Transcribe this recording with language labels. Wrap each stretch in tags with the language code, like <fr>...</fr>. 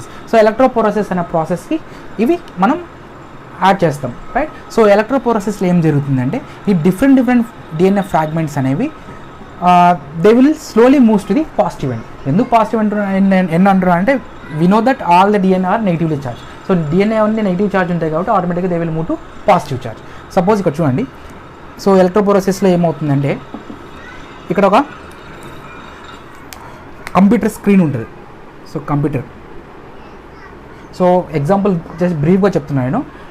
<te>So ఎలక్ట్రోపోరోసిస్ అనే ప్రాసెస్కి ఇవి మనం యాడ్ చేస్తాం, రైట్. సో ఎలక్ట్రోపోరోసిస్లో ఏం జరుగుతుందంటే ఈ డిఫరెంట్ డిఎన్ఏ ఫ్రాగ్మెంట్స్ అనేవి</te> <en>They will slowly moves to the positive end.</en> <te>ఎందుకు పాజిటివ్ ఎండ్ అంటారు అంటే</te> <en>we know that all the DNA are negatively charged.</en> <te>So DNA అన్ని నెగిటివ్ ఛార్జ్ ఉంటాయి కాబట్టి ఆటోమేటిక్గా</te> <en>They will move to positive charge.</en> <te>Suppose ఇక్కడ చూడండి, సో ఎలక్ట్రోపోరోసిస్లో ఏమవుతుందంటే ఇక్కడ ఒక కంప్యూటర్ స్క్రీన్ ఉంటుంది. సో సో ఎగ్జాంపుల్ జస్ట్ బ్రీఫ్గా చెప్తున్నాను నేను.</te>